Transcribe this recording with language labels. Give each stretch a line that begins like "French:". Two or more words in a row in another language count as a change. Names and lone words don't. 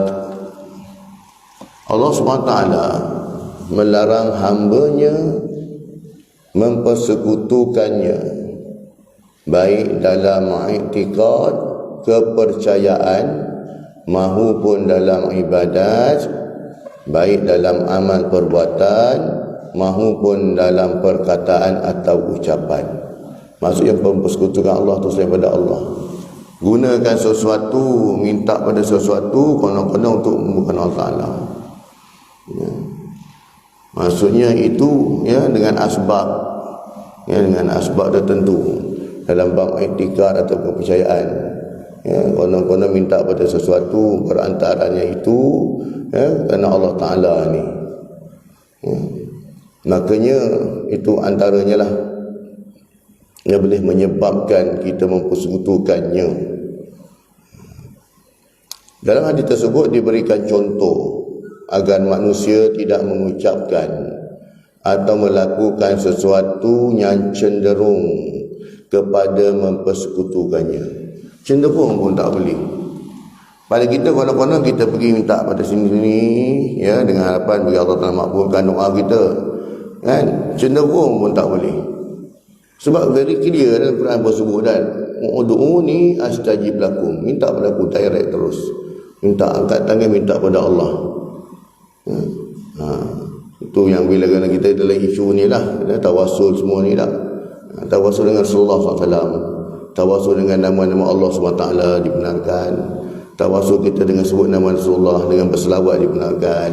Malay: Allah SWT melarang hambanya mempersekutukannya, baik dalam i'tiqad, kepercayaan, mahupun dalam ibadat, baik dalam amal perbuatan, mahupun dalam perkataan atau ucapan. Maksudnya mempersekutukan Allah tu selain pada Allah. Gunakan sesuatu, minta pada sesuatu konon-konon untuk bukan Allah Ta'ala. Ya. Maksudnya itu ya dengan asbab, ya, dengan asbab tertentu dalam bab i'tikad atau kepercayaan. Ya, konon-konon minta pada sesuatu, perantaranya itu ya, kerana Allah Ta'ala ni. Ya. Makanya itu antaranya lah yang boleh menyebabkan kita mempersekutukannya. Dalam hadis tersebut diberikan contoh agar manusia tidak mengucapkan atau melakukan sesuatu yang cenderung kepada mempersekutukannya. Cenderung pun tak boleh. Pada kita konon-konon kita pergi minta pada sini ya, dengan harapan bagi Allah Ta'ala makbulkan doa kita, kan? Cenderung pun tak boleh. Sebab
English: very clear
Malay: dalam Quran bersebut dan
Arabic: ادعوني أستجب لكم,
Malay: minta pada aku direct terus, minta angkat tangan, minta pada Allah. Itu yang bila kita dalam isu ni lah, tawassul semua ni lah, tawassul dengan Rasulullah SAW, tawassul dengan nama-nama Allah SWT dibenarkan, tawassul kita dengan sebut nama Rasulullah, dengan berselawat dibenarkan.